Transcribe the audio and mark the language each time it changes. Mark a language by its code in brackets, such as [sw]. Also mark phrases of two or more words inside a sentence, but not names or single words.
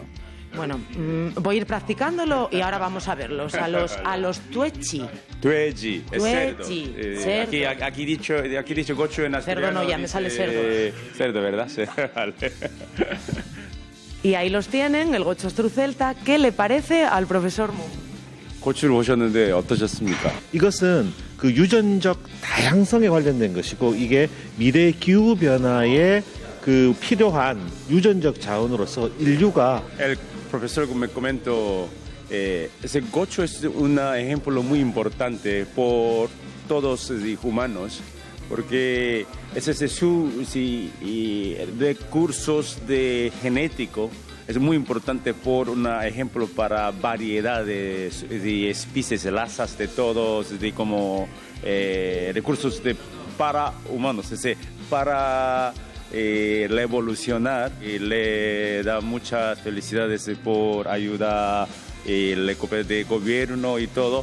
[es] Bueno, voy a ir practicándolo y ahora vamos a verlos. A los tuechi. Tueji, es cerdo. Cerdo. Aquí dicho gochu en asturiano. Cerdo no, ya me sale cerdo. Cerdo, ¿verdad? Sí, vale. Y ahí los tienen, el Gochu Asturcelta. ¿Qué le parece al profesor Moon? [ko] 고추를 보셨는데 어떠셨습니까? 이것은 그 유전적 다양성에 관련된 것이고 이게 미래 기후 변화에 그 필요한 유전적 자원으로서 인류가 [es] El profesor me comentó, ese gocho es un ejemplo muy importante por todos los humanos, porque ese es recursos de genético es muy importante por un ejemplo para variedades de especies, razas de todos, de como recursos para humanos, para la evolucionar y le da muchas felicidades por ayuda el de gobierno y todo.